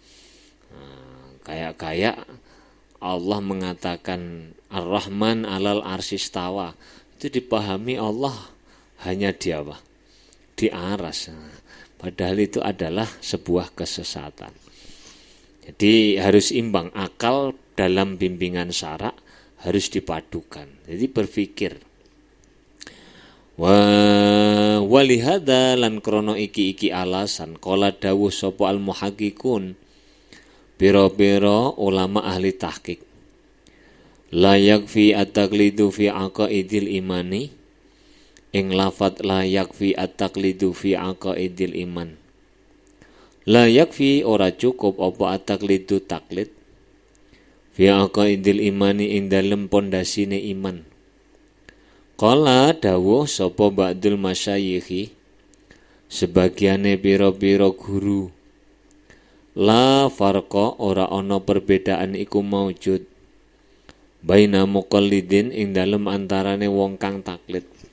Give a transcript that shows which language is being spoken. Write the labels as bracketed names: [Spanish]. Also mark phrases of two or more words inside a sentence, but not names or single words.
[Indonesian] Kayak Allah mengatakan [Arabic] Ar-Rahman 'alal arsyistawa, [Indonesian] itu dipahami Allah hanya di apa? Di aras. Padahal itu adalah sebuah kesesatan. Jadi harus imbang, akal dalam bimbingan syara' harus dipadukan. Jadi berpikir. [Javanese] Walihada lan krono iki alasan qala dawuh sapa [Arabic] al muhaqqiqun [Javanese] biro-biro ulama ahli tahqiq [Arabic] la yakfi at-taqlidu fi aqaidil imani [Javanese] ing lafat [Arabic] la yakfi at-taqlidu fi aqaidil iman. La yakfi [Javanese] ora cukup apa at-taqlidu taklid [Arabic] fi aqaidil imani [Javanese] ing dalem pondasine iman. Qala dawuh sapa [Arabic] ba'dul masyayikhi [Javanese] sebagiane pira-pira guru [Arabic] la farqa [Javanese] ora ana perbedaan iku maujud [Arabic] baina muqallidin [Javanese] ing dalem antarane wong kang taklid.